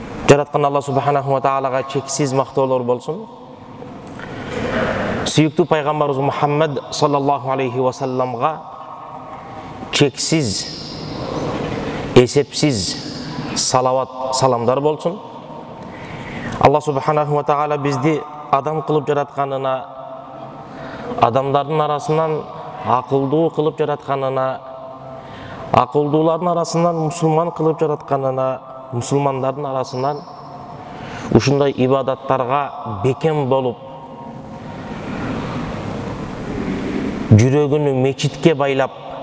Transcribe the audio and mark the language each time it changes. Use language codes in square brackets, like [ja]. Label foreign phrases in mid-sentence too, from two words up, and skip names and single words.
[ky] Жараткан Алла [ar] سبحانه وتعالى [ky] чексиз мактоолор болсун. Сүйүктүү пайгамбарыбыз Мухаммад [ar] صلى الله عليه وسلم [ky] чексиз, эсепсиз салават, саламдар болсун. Алла [ar] سبحانه وتعالى [ky] бизди адам кылып жаратканына, адамдардын арасынан акылдуу кылып жаратканына, акылдуулардын арасынан мусулман кылып жаратканына, мусулмандардын арасынан ушундай ибадаттарга бекем болуп, жүрөгүнү мечитке байлап,